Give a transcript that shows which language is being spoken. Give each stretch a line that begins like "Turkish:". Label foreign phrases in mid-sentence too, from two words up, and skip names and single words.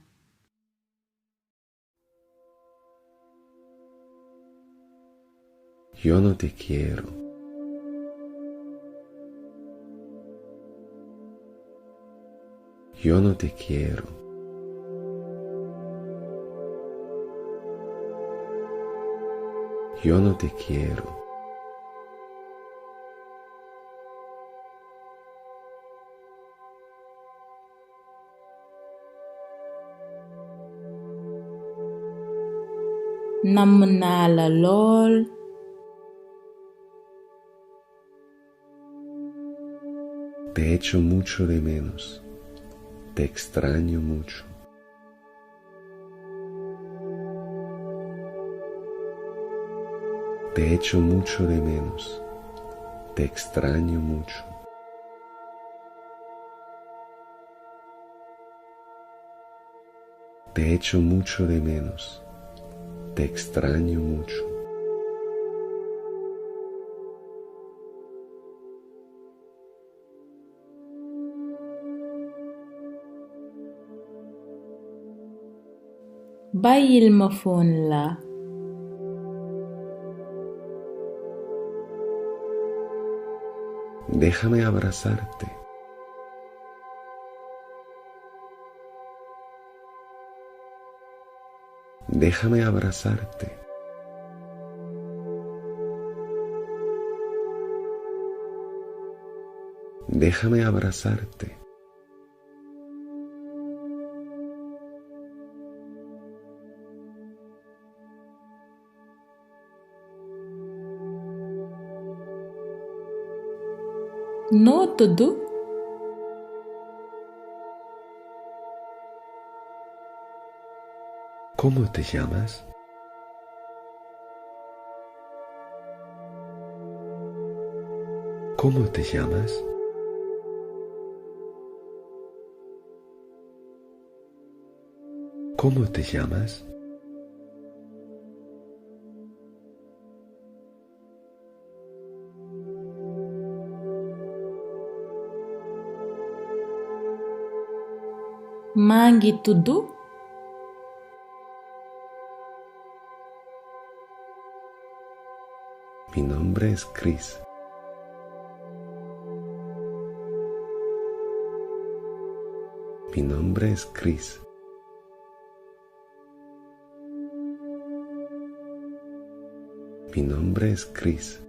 Spanish: Yo no te quiero. Yo no te quiero. Yo no te quiero.
Wolof: Namm naa la lool.
Spanish: Te echo mucho de menos. Te extraño mucho. Te echo mucho de menos. Te extraño mucho. Te echo mucho de menos. Te extraño mucho.
Wolof: Bàyyil ma fon la.
Spanish: Déjame abrazarte. Déjame abrazarte. Déjame abrazarte.
Wolof: Noo tudd?
Spanish: ¿Cómo te llamas? ¿Cómo te llamas? ¿Cómo te llamas?
Wolof: Maa ngi tudd.
Spanish: Mi nombre es Chris. Mi nombre es Chris. Mi nombre es Chris.